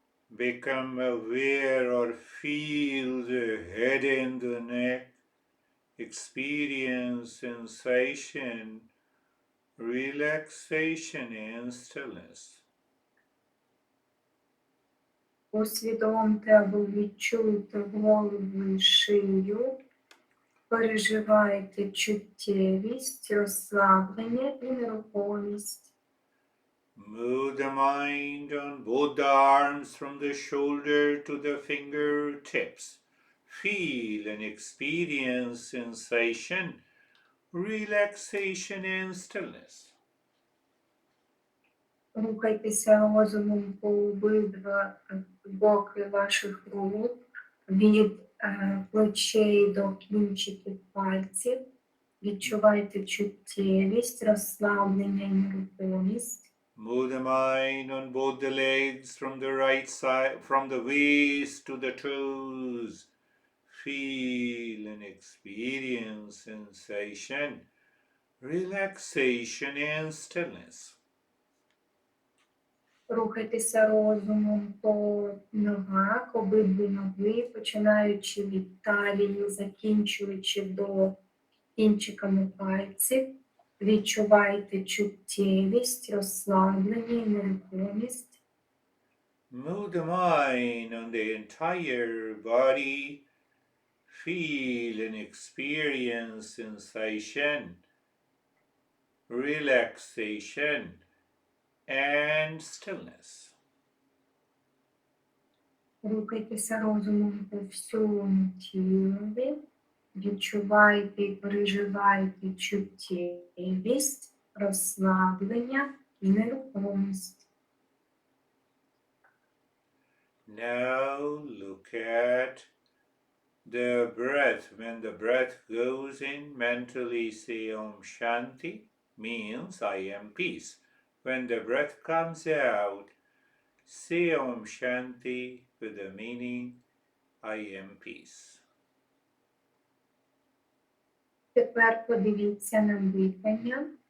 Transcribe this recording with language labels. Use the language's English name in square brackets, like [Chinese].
[English] Become aware or feel the head and the neck. Experience sensation, relaxation and stillness. [Ukrainian] Усвідомте або відчуйте голову і шию. Переживайте чуттєвість, розслаблення і нерухомість. [English] Move the mind on both the arms from the shoulder to the fingertips. Feel and experience sensation, relaxation and stillness. [Ukrainian] Рухайтеся розумом по обидва боки ваших рук, від плечей до кінчиків пальців. Відчувайте чуттєвість, розслаблення і нерухомість. [English] Move the mind on both the legs from the right side, from the waist to the toes. Feel and experience sensation, relaxation and stillness. [Ukrainian] Рухайтеся розумом по ногах, обидві ноги, починаючи від талії, закінчуючи до кінчиками пальців. Відчувайте чуттєвість, розслаблення і нерухомість. [English] Move the mind on the entire body. Feel and experience sensation, relaxation and stillness. [Ukrainian] Рухайтеся розумом по всьому тілові. Відчувайте і переживайте чуттєвість, розслаблення і нерухомість. [English] Now look at the breath. When the breath goes in, mentally say Om Shanti, means I am peace. When the breath comes out, say Om Shanti with the meaning I am peace. [Ukrainian] Тепер подивіться на дихання.